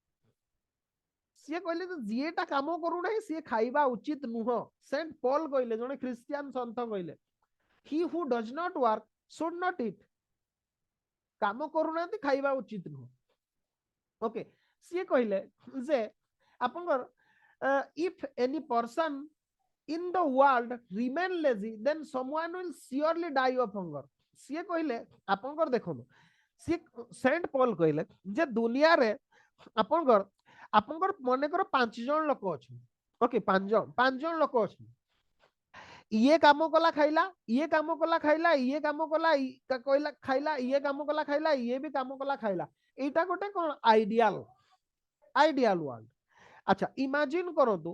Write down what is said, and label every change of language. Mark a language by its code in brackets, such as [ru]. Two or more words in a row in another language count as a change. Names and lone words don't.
[or] ସିଏ କହିଲେ ଯେ ଯିଏଟା କାମ କରୁନାହିଁ ସିଏ ଖାଇବା ଉଚିତ ନୁହଁ ସେଣ୍ଟ ପଲ କହିଲେ ଜଣେ ଖ୍ରୀଷ୍ଟିଆନ ସନ୍ଥ କହିଲେ [en] he who does not work should not eat [or] କାମ କରୁନାହାନ୍ତି ଖାଇବା ଉଚିତ ନୁହଁ ଓକେ ସିଏ କହିଲେ ଯେ ଆପଣଙ୍କର [en] if any person in the world remain lazy then someone will surely die of hunger [or] ସିଏ କହିଲେ ଆପଣଙ୍କର ଦେଖନ୍ତୁ ସିଏ ସେଣ୍ଟ ପଲ କହିଲେ ଯେ ଦୁନିଆରେ ଆପଣଙ୍କର ମନେକର 5 ଜଣ ଲୋକ ଅଛନ୍ତି ଓକେ 5 ଜଣ ଲୋକ ଅଛନ୍ତି ଇଏ କାମ କଲା ଖାଇଲା ଇଏ କାମ କଲା ଖାଇଲା ଇଏ କାମ କଲା କହିଲା ଖାଇଲା ଇଏ କାମ କଲା ଖାଇଲା ଇଏ ବି କାମ କଲା ଖାଇଲା ଏଇଟା ଗୋଟେ କଣ [en] ideal world [or] ଆଚ୍ଛା ଇମାଜିନ କରନ୍ତୁ